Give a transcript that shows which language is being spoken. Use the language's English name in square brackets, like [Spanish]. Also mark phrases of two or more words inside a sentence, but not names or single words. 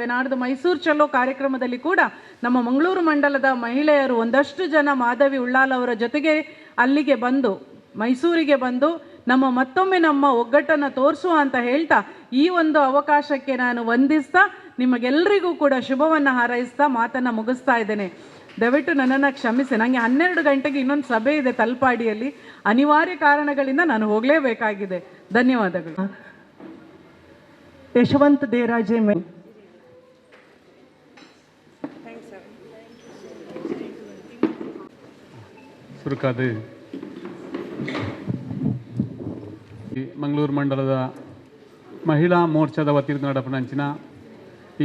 [Kannada] ನಾಡ್ದು ಮೈಸೂರು ಚಲೋ ಕಾರ್ಯಕ್ರಮದಲ್ಲಿ ಕೂಡ ನಮ್ಮ ಮಂಗಳೂರು ಮಂಡಲದ ಮಹಿಳೆಯರು ಒಂದಷ್ಟು ಜನ ಮಾಧವಿ ಉಳ್ಳಾಲ್ ಅವರ ಜೊತೆಗೆ ಅಲ್ಲಿಗೆ ಬಂದು, ಮೈಸೂರಿಗೆ ಬಂದು ಮತ್ತೊಮ್ಮೆ ನಮ್ಮ ಒಗ್ಗಟ್ಟನ್ನು ತೋರಿಸುವ ಅಂತ ಹೇಳ್ತಾ ಈ ಒಂದು ಅವಕಾಶಕ್ಕೆ ನಾನು ವಂದಿಸ್ತಾ ನಿಮಗೆಲ್ಲರಿಗೂ ಕೂಡ ಶುಭವನ್ನು ಹಾರೈಸ್ತಾ ಮಾತನ್ನು ಮುಗಿಸ್ತಾ ಇದ್ದೇನೆ. ದಯವಿಟ್ಟು ನನ್ನನ್ನು ಕ್ಷಮಿಸಿ, ನನಗೆ 12 ಗಂಟೆಗೆ ಇನ್ನೊಂದು ಸಭೆ ಇದೆ ತಲ್ಪಾಡಿಯಲ್ಲಿ, ಅನಿವಾರ್ಯ ಕಾರಣಗಳಿಂದ ನಾನು ಹೋಗಲೇಬೇಕಾಗಿದೆ. ಧನ್ಯವಾದಗಳು. ಯಶವಂತ ದೇರಾಜೆ ಸುರುಕಾದ ಮಂಗಳೂರು ಮಂಡಲದ ಮಹಿಳಾ ಮೋರ್ಚಾದ ವತಿಯಿಂದ ನಡಪನಂಚಿನ ಈ